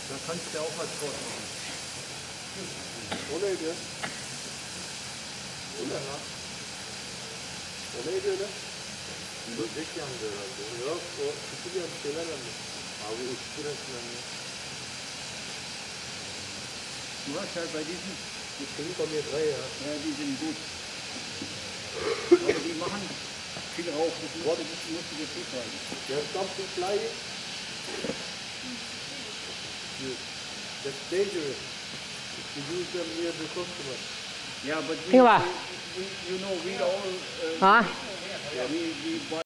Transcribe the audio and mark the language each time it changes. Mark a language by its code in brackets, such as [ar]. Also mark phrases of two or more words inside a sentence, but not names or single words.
[de] kannst du ja auch was draus machen. [tr] Olay diyor. Olay lan. Olay diyor lan. Böcek yandı herhalde. Yok o tutuyor bir şeyler yandı. Abi uçtu resmen ya. [de] Du hast halt bei diesen, Die kriegen von mir 3, ja. ja, die sind gut. Aber die machen viel Rauch, das musst du dir zutragen. [en] There's something flying. That's dangerous. You use them near the customer. Yeah, but Think about we you know, we all, Hả? we buy